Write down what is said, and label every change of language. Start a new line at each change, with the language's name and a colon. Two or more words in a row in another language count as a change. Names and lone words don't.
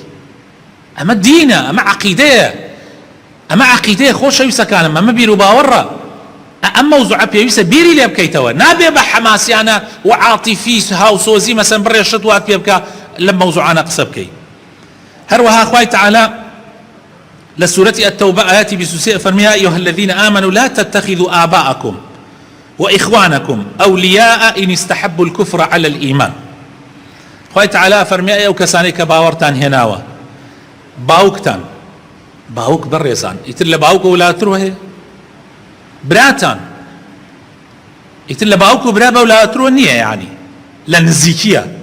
Central Kurdish: ئەمە دینە، ئەمە عەقیدەیە، ئەمە عەقیدەیە خۆشەویستەکانم، ئەمە بیر و باوەڕە. ئەم مەوزوعە پێویستە بیری لێ بکەیتەوە، نابێ بە حەماسیانە و عاتیفی هاوسۆزی مەسەن بڕێشت وات پێ بکە لەم مەوزوعانە قسە بکەی. هەروەها خوای تعالی لە سورەتی التەوبە ئاەتی 23 فەرمی
Arabic: یا ئەیها الذین آمنوا لا تتخذوا آباءکم وإخوانكم أولياء إن استحبوا الكفر على الإيمان.
Central Kurdish: خوای تعالی فەرمی ئەو کەسانەی کە باوەڕتان هێناوە باوکتان، باوک بەڕێزان ئیتر لە باوک وڵاتر هەیە، براتان ئیتر لە باوک و برا بە وڵاترۆ نییە، یعنی لە نزیکیە.